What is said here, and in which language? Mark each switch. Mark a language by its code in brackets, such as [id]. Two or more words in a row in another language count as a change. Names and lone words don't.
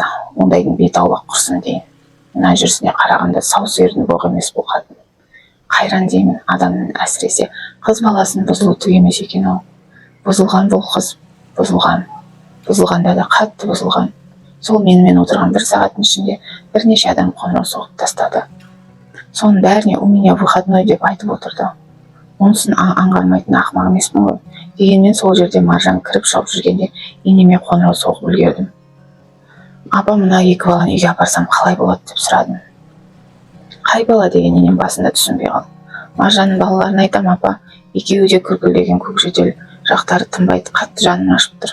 [kk] Ондайдың бет аулақ құрсын дейін. Мына жүрісіне қарағанда сау сиырдың боғы емес бұл қатын. Қайран деймін, адамның әсіресе қыз баласын бұзылу түк емес екен ол. Бұзылған бұл қыз, бұзылған. Бұзылғанда да қатты бұзылған. Сол менімен отырған 1 сағаттың ішінде бірнеше адам қоңырау соғып тастады. Соның бәріне [ru] у меня выходной [kk] деп айтып отырды. Онысын аңғармайтын ақымақ емеспін ғой. Дегенмен сол жерде Маржан кіріп шығып жүргенде енеме қоңырау соғып үлгердім. Апа, мына 2 баланы үйге апарсам қалай болады деп сұрадым. Қай бала деген енем басында түсінбей қалды. Маржанның балаларына айтам, апа, екеуі де күркілдеген көк жөтел, жақтары тынбайды, қатты жаным ашып тұр.